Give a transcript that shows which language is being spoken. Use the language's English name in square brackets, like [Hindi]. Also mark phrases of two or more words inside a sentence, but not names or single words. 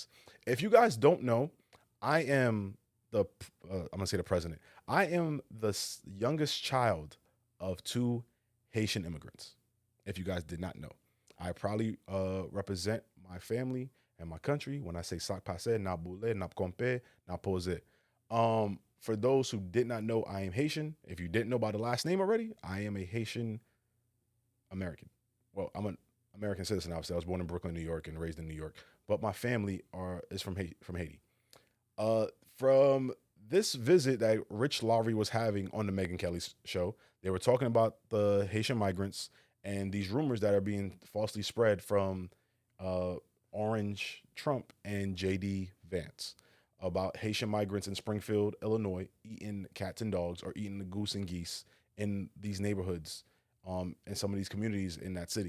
[English] If you guys don't know, I am I'm going to say the president. I am the youngest child of 2 Haitian immigrants. If you guys did not know, I probably represent my family and my country when I say [Haitian Creole] sac passe, na boule, na compé, na pose. [English] For those who did not know, I am Haitian. If you didn't know by the last name already, I am a Haitian American. Well, I'm an American citizen, obviously. I was born in Brooklyn, New York, and raised in New York. But my family is from Haiti. From this visit that Rich Lowry was having on the Megyn Kelly show, they were talking about the Haitian migrants and these rumors that are being falsely spread from Orange Trump and JD Vance about Haitian migrants in Springfield, Illinois, eating cats and dogs or eating the goose and geese in these neighborhoods, in some of these communities in that city.